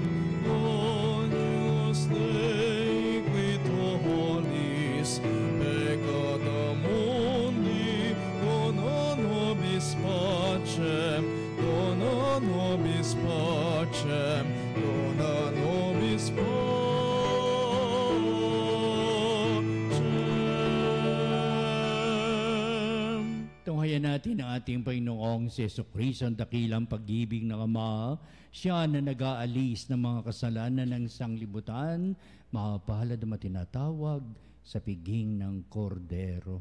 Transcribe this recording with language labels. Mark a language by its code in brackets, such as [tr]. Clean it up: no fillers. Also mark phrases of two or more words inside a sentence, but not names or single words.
[tl] O Diyos, [la] Dei qui holis, peccata mundi, dona nobis pacem, dona nobis pacem, dona nobis pacem. [tl] Tunghayan natin ang ating Panginoong si Jesucristo, ang dakilang pag-ibig ng Ama. Siya na nag-aalis ng mga kasalanan ng sanglibutan, mapalad na matinatawag sa piging ng kordero.